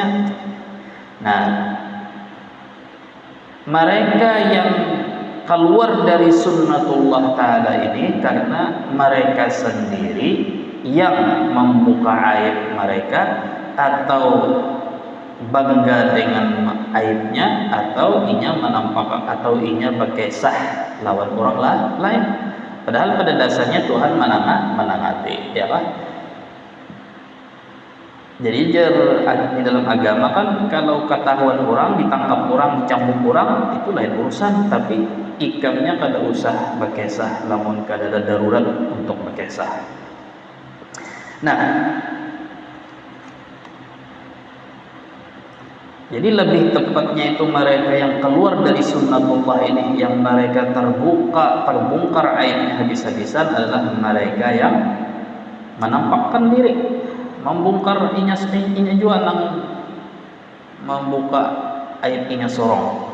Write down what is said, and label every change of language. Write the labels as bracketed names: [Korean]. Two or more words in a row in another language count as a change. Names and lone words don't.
[Indonesian] Nah, mereka yang keluar dari sunnatullah ta'ala ini karena mereka sendiri yang membuka aib mereka, atau bangga dengan aibnya, atau inya menampakkan, atau inya berkisah lawan orang lain. Padahal pada dasarnya Tuhan menangati, ya Pak. Jadi di dalam agama kan kalau ketahuan orang, ditangkap orang, dicambuk orang, itu lain urusan. Tapi [Banjar] ikamnya kada [Indonesian] usah berkisah, namun kada ada darurat untuk berkisah. Nah, jadi lebih tepatnya itu mereka yang keluar dari sunnatullah ini, yang mereka terbongkar aibnya habis-habisan adalah mereka yang menampakkan diri, membongkar inya juga nang membuka aib inya sorong.